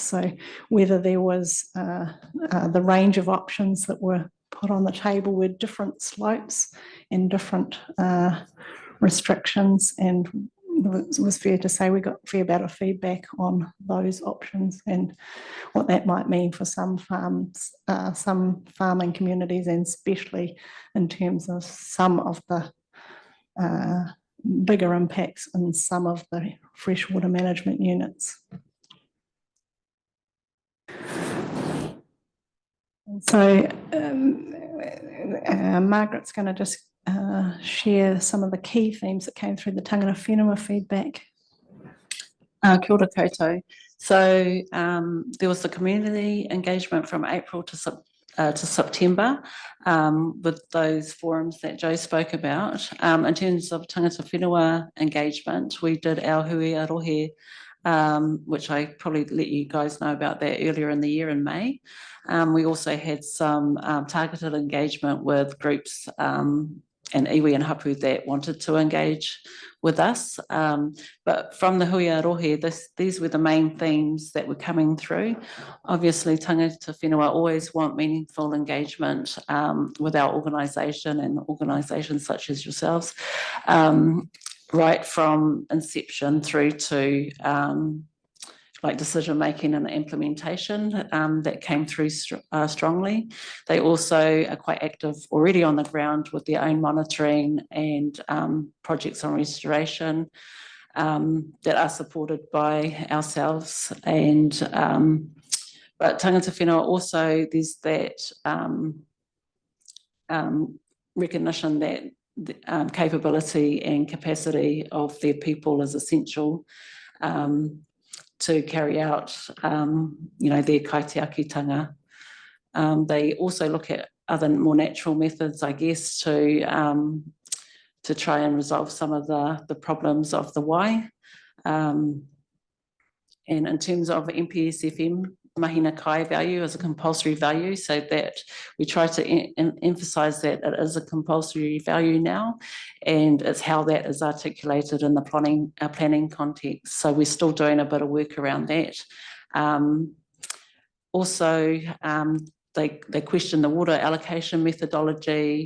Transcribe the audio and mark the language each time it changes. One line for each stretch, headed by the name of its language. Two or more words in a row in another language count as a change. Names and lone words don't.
English: So whether there was the range of options that were put on the table with different slopes and different restrictions, and it was fair to say we got a fair bit of feedback on those options and what that might mean for some farms, some farming communities, and especially in terms of some of the bigger impacts in some of the freshwater management units. And so Margaret's going to just share some of the key themes that came through the
Māori: tangata whenua
English: feedback.
Māori: Kia ora koutou.
English: So there was the community engagement from April to September with those forums that Joe spoke about. In terms of
Māori: tangata whenua
English: engagement, we did our
Māori: hui arohe,
English: which I probably let you guys know about that earlier in the year in May. We also had some targeted engagement with groups and iwi and hapu that wanted to engage with us. But from the
Māori: hui arohe,
English: these were the main themes that were coming through. Obviously,
Māori: tangata whenua
English: always want meaningful engagement with our organisation and organisations such as yourselves, right from inception through to like decision making and implementation that came through strongly. They also are quite active already on the ground with their own monitoring and projects on restoration that are supported by ourselves. And but
Māori: tangata whenua
English: also, there's that recognition that the capability and capacity of their people is essential to carry out, their kaitiakitanga. They also look at other more natural methods, I guess, to try and resolve some of the problems of the wai. And in terms of MPSFM,
Māori: mahina kai
English: value is a compulsory value, so that we try to emphasise that it is a compulsory value now, and it's how that is articulated in the planning context. So we're still doing a bit of work around that. Also, they questioned the water allocation methodology.